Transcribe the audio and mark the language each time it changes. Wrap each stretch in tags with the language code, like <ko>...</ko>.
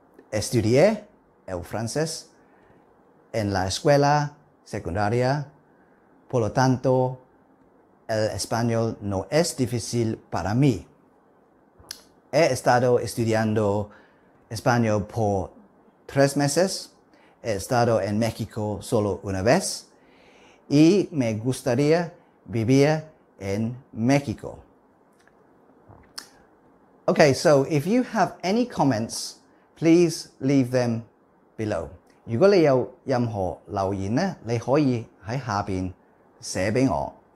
<es>Estudié el francés en la escuela secundaria, por lo tanto, el español no es difícil para mí. He estado estudiando español por 3 meses. He estado en México solo una vez. Y me gustaría vivir en México.</es> <en>Okay, so if you have any comments, please leave them below.</en> <yue>如果你有任何留言咧，你可以喺下邊寫俾我。</yue>